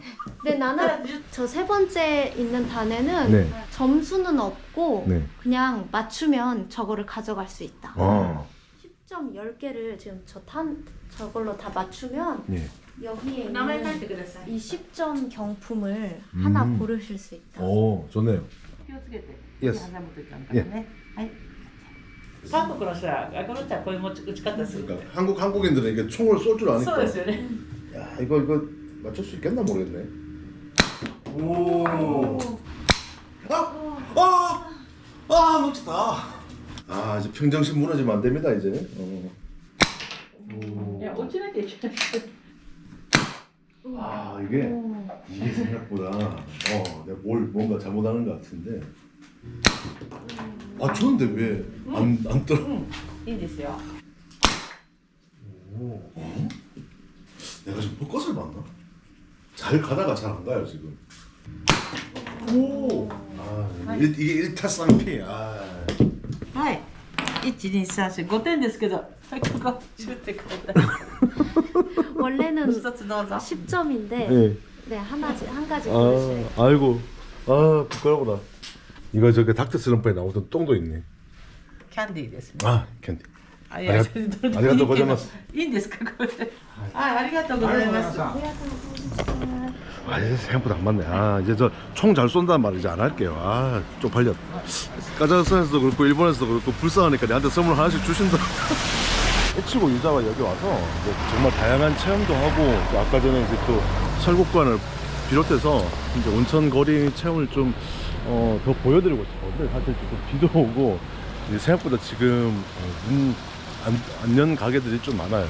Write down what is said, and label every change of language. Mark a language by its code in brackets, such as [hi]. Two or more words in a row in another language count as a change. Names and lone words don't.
[ko] 네, 나는 저 세 번째 있는 단에는 점수는 없고 그냥 맞추면 저거를 가져갈 수 있다. 10점 10개를 지금 저걸로 다 맞추면 여기에 있는 이 10점 경품을 하나 고르실 수 있다. 좋네요. [ja] 気をつけて。 Yes. 鼻元ちゃんからね。はい。 韓国の人はこの人はこういう打ち方する。 [ko] 그러니까 한국인들은 이게 총을 쏠 줄 [ja] そう [ko] 아니까. [ja] ですよね。 [ko] 야, 이거 맞출 수 있겠나 모르겠네. 오. 놓쳤다. 아, 이제 평정심 무너지면 안 됩니다, 이제. [ja] いや落ちなきゃいけない。 [ko] 아, 이게 생각보다 내가 뭔가 잘못하는 것 같은데. 아, 좋은데 왜 안 떨어? [ja] いいですよ。 [ko] 내가 지금 벚꽃을 봤나? 잘 가다가 잘 안 가요 지금. 오. 아, 이게 1타 쌍피. 아. [ja] はい。1、2、3、4、5点ですけど、はい、ここ、シュってください。 [ko] 원래는 [ja] 一つどうぞ。 [ko] 10점인데 네. 네, 한 가지 고르시래요. 아이고. 아, 부끄러워라. 이거 저기 닥터 슬럼프에 나오던 똥도 있네. [ja] キャンディーですね。 [ko] 아, 캔디. [ja] あ、いや、それどれでもいいけどありがとうございます。いいんですか、これで。はい、ありがとうございます。 [ko] 아, 이제 생각보다 안 맞네. 아, 이제 저 총 잘 쏜다는 말 이제 안 할게요. 아, 쪽팔렸. 카자흐스탄에서도 그렇고 일본에서도 그렇고 불쌍하니까 내한테 선물 하나씩 주신다. 해치고 유자와 여기 와서 이제 정말 다양한 체험도 하고 또 아까 전에 이제 또 설국관을 비롯해서 이제 온천 거리 체험을 좀 더 보여드리고 싶었는데 사실 좀 비도 오고 이제 생각보다 지금 안연 가게들이 좀 많아요.